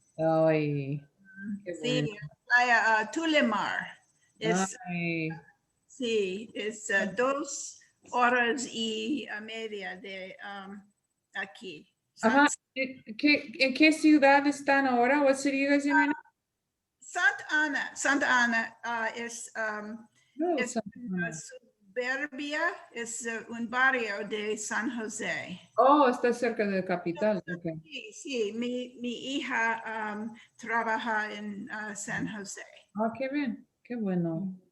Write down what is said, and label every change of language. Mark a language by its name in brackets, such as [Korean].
[Spanish] Ay, qué Sí, bueno. playa Tulimar. Ay. Sí, es 2 horas y media de aquí. Ajá. ¿En qué ciudad están ahora? [English] What city you guys in right now? [Spanish] Santa Ana es, No, es Santa Ana. suburbia, es un barrio de San José. Oh, está cerca de la capital. Okay. Sí, mi hija trabaja en San José. Oh, qué bien. Qué bueno.